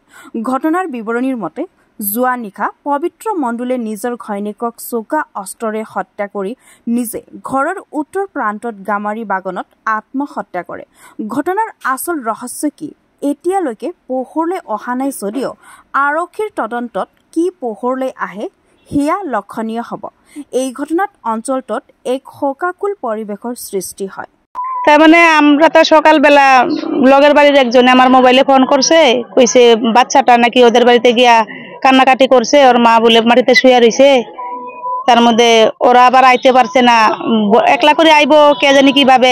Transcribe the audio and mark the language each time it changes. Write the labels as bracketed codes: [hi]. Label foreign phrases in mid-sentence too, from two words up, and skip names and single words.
[as] ঘটনাৰ বিৱৰণীৰ মতে যোৱা নিশা পবিত্ৰ মণ্ডলে নিজৰ ঘৈণীয়েকক চোকা অস্ত্ৰৰে হত্যা কৰি নিজে ঘৰৰ উত্তৰ প্ৰান্তত গামাৰী বাগানত আত্মহত্যা কৰে। ঘটনাৰ আচল ৰহস্য কি এতিয়ালৈকে পোহৰলৈ অহা নাই যদিও আৰক্ষীৰ তদন্তত কি পোহৰলৈ আহে হিয়া লক্ষণীয় হ'ব। এই ঘটনাত অঞ্চলটোত এক শোকাকুল পরিবেশৰ সৃষ্টি হয়। [bn] মানে আমরা তো সকালবেলা লগের বাড়ির একজনে আমার মোবাইলে ফোন করছে, কইছে বাচ্চাটা নাকি ওদের বাড়িতে গিয়া কান্নাকাটি করছে, ওর মা বলে মাটিতে শুয়ে রয়েছে। তার মধ্যে ওরা আবার আইতে পারছে না, একলা করে আইবো কে জানি কিভাবে।